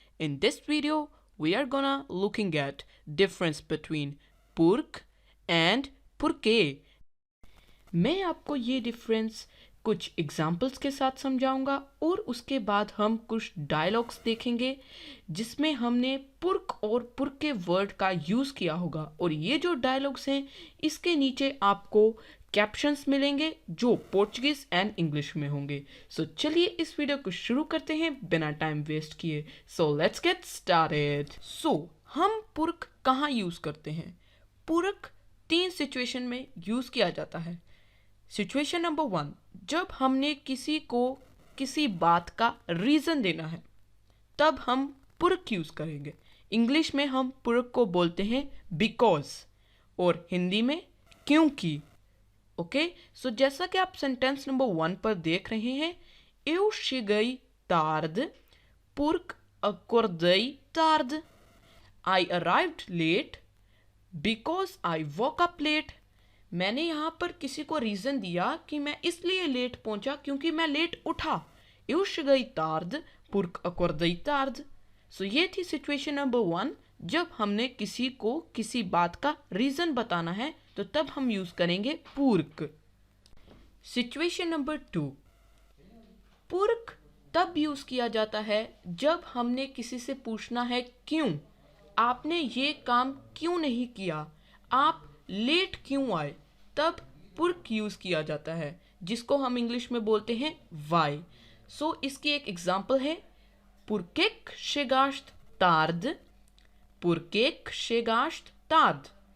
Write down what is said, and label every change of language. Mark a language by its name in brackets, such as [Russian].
[English] In this video, we are gonna looking at difference between pork and porque. [Hindi] मैं आपको ये difference कुछ examples के साथ समझाऊंगा और उसके बाद हम कुछ डायलॉग्स देखेंगे जिसमें हमने पुरक और पुरक के वर्ड का यूज़ किया होगा और ये जो डायलॉग्स हैं इसके नीचे आपको कैप्शंस मिलेंगे जो पोर्चुगीज एंड इंग्लिश में होंगे। सो चलिए इस वीडियो को शुरू करते हैं बिना टाइम वेस्ट किए। [English] So let's get started. [Hindi] सो हम पुरक कहाँ यूज़ करते हैं? पुरक 3 सिचुएशन में यूज़ किया जाता है। सिचुएशन नंबर 1, जब हमने किसी को किसी बात का रीज़न देना है तब हम पुरक यूज़ करेंगे। इंग्लिश में हम पुरक को बोलते हैं बिकॉज और हिंदी में क्योंकि। ओके, सो जैसा कि आप सेंटेंस नंबर 1 पर देख रहे हैं, [Portuguese] eu cheguei tarde porque acordei tarde. [English] I arrived late because I woke up late. [Hindi] मैंने यहाँ पर किसी को रीज़न दिया कि मैं इसलिए लेट पहुँचा क्योंकि मैं लेट उठा। [Portuguese] Eu cheguei tarde porque acordei tarde. [Hindi] सो ये थी सिचुएशन नंबर 1। जब हमने किसी को किसी बात का रीज़न बताना है तो तब हम यूज़ करेंगे पुरक। सिचुएशन नंबर 2, पुरक तब यूज़ किया जाता है जब हमने किसी से पूछना है क्यों, आपने ये काम क्यों नहीं किया, आप लेट क्यों आए, तब पुरक यूज़ किया जाता है जिसको हम इंग्लिश में बोलते हैं वाई। सो इसकी एक एग्जांपल है [Portuguese] Porquê que chegaste tarde? Porquê que chegaste tarde?